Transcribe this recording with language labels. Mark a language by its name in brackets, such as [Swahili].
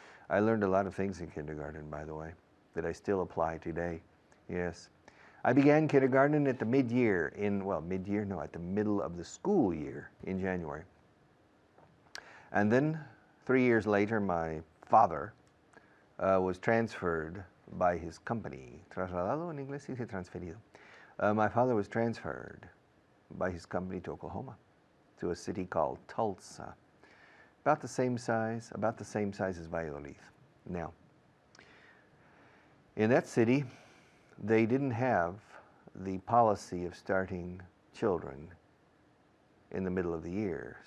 [English] I learned a lot of things in kindergarten, by the way, that I still apply today. Yes. I began kindergarten at the mid-year at the middle of the school year in January. And then 3 years later, my father was transferred by his company. [Spanish] Trasladado en inglés dice transferido. [English] My father was transferred by his company to Oklahoma, to a city called Tulsa. About the same size as Valladolid. Now, in that city, they didn't have the policy of starting children in the middle of the year.